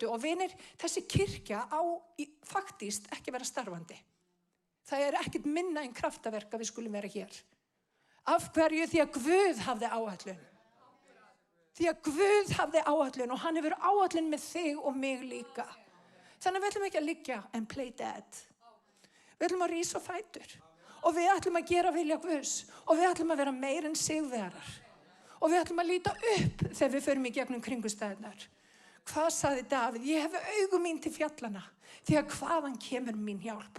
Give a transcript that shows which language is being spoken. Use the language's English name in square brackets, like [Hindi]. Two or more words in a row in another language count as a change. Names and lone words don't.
[Icelandic] Og vinir, þessi kirkja á faktist ekki vera starfandi. Það er ekkert minna en kraftaverk að við skulum vera hér. Af hverju? Því að Guð hafði áætlun. Því að Guð hafði áætlun og hann hefur áætlun með þig og mig líka. Þannig við ætlum ekki að liggja [English] and play dead. [Icelandic] Við ætlum að rísa á fætur og við ætlum að gera vilja Guðs og við ætlum að vera meir en sigurvegarar og við ætlum að líta upp þegar við förum í gegnum kringumstæðurnar. Hvað sagði Davíð? Ég hef augu mín til fjallana því að hvaðan kemur mín hjálp?